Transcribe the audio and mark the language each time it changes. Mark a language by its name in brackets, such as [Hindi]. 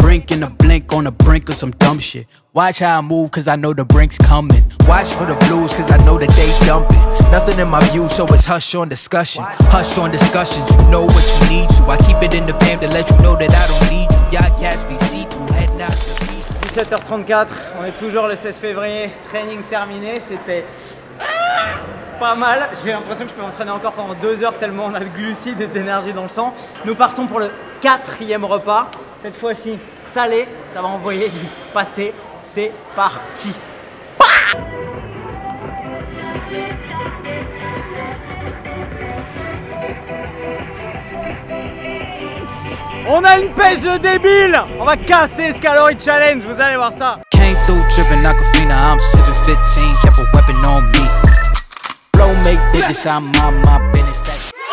[English] Brink in a blink on the brink of some dumb shit. Watch how I move, cause I know the brink's coming. Watch for the blues, cause I know that they dumping. Nothing in my view, so it's hush on discussion. Hush on discussions, you know what you need to. I keep it in the fam to let you know that I don't need you. Y'all cats be see-through, heading out the beat. [French] 17h34, on est toujours le 16 février, training terminé, c'était pas mal. J'ai l'impression que je peux m'entraîner encore pendant 2 heures tellement on a de glucides et d'énergie dans le sang. Nous partons pour le 4e repas, cette fois-ci salé, ça va envoyer du pâté, c'est parti. On a une pêche de débile. On va casser ce calorie challenge, vous allez voir ça. [English] Came through dripping Aquafina, I'm sipping 15, kept a weapon on me. Flow make digits, I'm on my business.